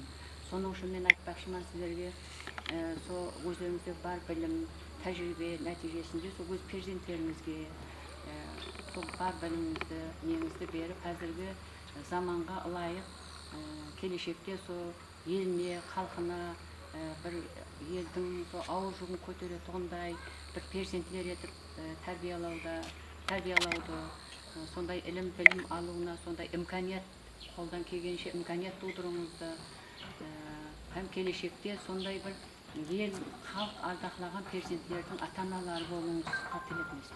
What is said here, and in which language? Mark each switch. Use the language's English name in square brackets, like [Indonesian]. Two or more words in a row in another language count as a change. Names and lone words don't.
[Uzbek] Soning uchun men aytmoqchiman sizlarga, o'zingizda bor bilim, tajriba natijasida o'z farzandlaringizga bor bilimimizni, nemizni berib, hozirgi zamonga loyiq kelajakda elni, xalqini bir [Kara-Kalpak] елдің ауыр жүгін көтере тұғындай бір перзентлер етіп тәрбиялауды, сондай ілім білім алуына сондай имканият, қолдан келгенше имканият тудыруыңызды, һәм келешекте сондай бір ел, халық ардақтаған перзентлердің ата-аналары болуыңызға тілеймін.